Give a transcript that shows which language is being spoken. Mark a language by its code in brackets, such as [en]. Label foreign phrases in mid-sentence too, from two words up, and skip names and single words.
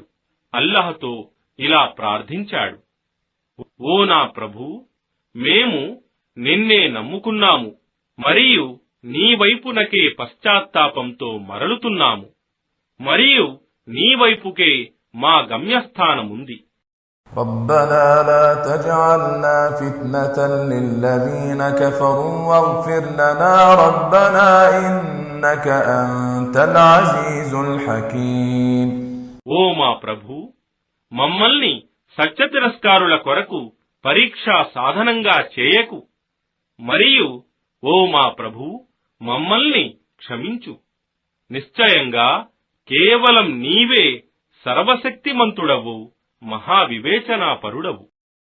[te] అల్లాహ్తో ఇలా ప్రార్థించాడు, ఓ నా ప్రభూ, మేము నిన్నే నమ్ముకున్నాము మరియు నీ వైపునకే పశ్చాత్తాపంతో మరలుతున్నాము మరియు నీ వైపుకే మా గమ్యస్థానముంది. [ar] ربنا لا تجعلنا فتنة للذين كفروا واغفر لنا ربنا إنك أنت العزيز الحكيم. [te] ఓ మా ప్రభూ, మమ్మల్ని సత్యతిరస్కారుల కొరకు పరీక్షా సాధనంగా చేయకు మరియు ఓ మా ప్రభూ, మమ్మల్ని క్షమించు. నిశ్చయంగా కేవలం నీవే సర్వశక్తిమంతుడవు, మహావివేచనాపరుడవు.